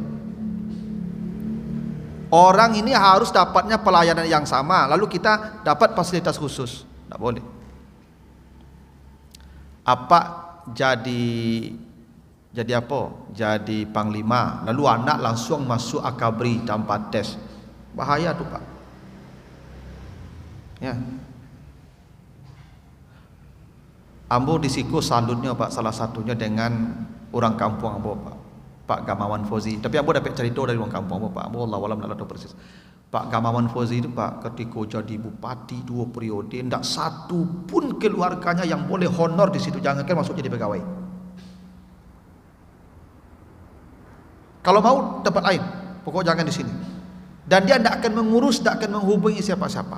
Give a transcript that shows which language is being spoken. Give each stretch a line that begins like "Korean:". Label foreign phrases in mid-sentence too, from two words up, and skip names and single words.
Indonesian: Orang ini harus dapatnya pelayanan yang sama lalu kita dapat fasilitas khusus. Enggak boleh. Apa jadi apa? Jadi panglima, lalu anak langsung masuk akabri tanpa tes. Bahaya tu Pak. Ya.
Minangkabau: Ambo disiko
Indonesian: salutnya Pak, salah satunya dengan orang kampung Ambo Pak Gamawan Fauzi. Tapi Ambo dapat cerita dari orang kampung Ambo Pak. Ambo Allah walam nak tahu persis. Pak Gamawan Fauzi itu Pak ketika jadi bupati 2 periode, tidak satu pun keluarganya yang boleh honor di situ, jangankan masuk jadi pegawai. Kalau mau dapat lain, pokok jangan di sini. Dan dia tidak akan mengurus, tidak akan menghubungi siapa-siapa.